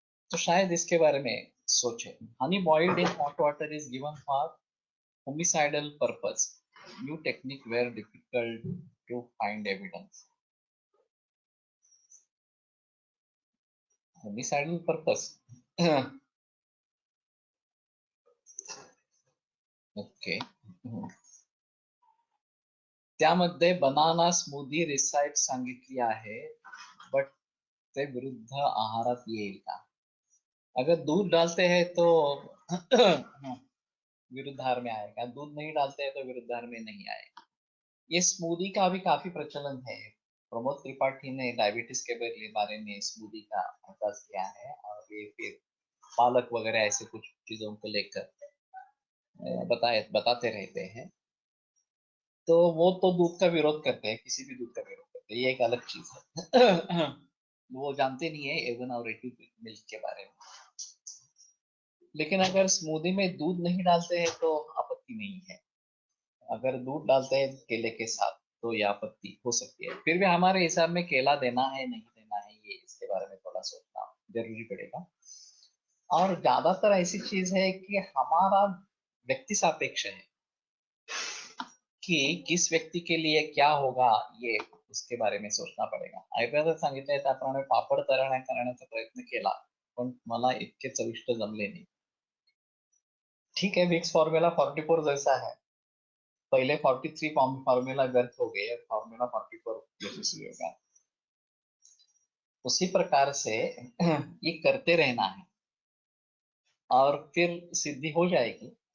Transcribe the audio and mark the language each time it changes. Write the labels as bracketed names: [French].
[Hindi] तो शायद इसके बारे में सोचे. [English] Honey boiled in hot water is given for homicidal purpose. New technique were difficult to find evidence. Homicidal purpose. Okay. [Marathi] त्यामध्ये बनाना स्मूदी रिसाइट सांगितली आहे, बट ते विरुद्ध आहारात येईल का? [Hindi] अगर दूध डालते हैं तो विरुद्धार में आएगा, दूध नहीं डालते हैं तो विरुद्धार में नहीं आएगा. ये स्मूदी का भी काफी प्रचलन है. प्रमोद त्रिपाठी ने डायबिटीज के बारे में स्मूदी का अभ्यास किया है और ये फिर पालक वगैरह ऐसे कुछ चीजों को लेकर बताते रहते हैं. तो वो तो दूध का विरोध करते हैं, किसी भी दूध का विरोध करते हैं, ये एक अलग चीज है. वो जानते नहीं है एवन और मिल्क के बारे में. लेकिन अगर स्मूदी में दूध नहीं डालते हैं तो आपत्ति नहीं है. अगर दूध डालते हैं केले के साथ तो ये आपत्ति हो सकती है. फिर भी हमारे हिसाब में केला देना है नहीं देना है, ये इसके बारे में थोड़ा सोचना जरूरी पड़ेगा. और ज्यादातर ऐसी चीज है कि हमारा व्यक्ति सापेक्ष है की किस व्यक्ती के लिए क्या होगा, ये उसके बारे में सोचना पडेगा. [Marathi] आयुर्वेदात सांगितलंय त्याप्रमाणे पापड करण्याचा प्रयत्न केला, पण मला इतके चविष्ट जमले नाही. [Hindi] ठीक है, विक्स फॉर्मूला 44 जैसा है. पहले 43 फॉर्मूला व्यर्थ हो गए, फॉर्मूला 44 यशस्वी होगा. उसी प्रकार से ये करते रहना है और फिर सिद्धि हो जाएगी.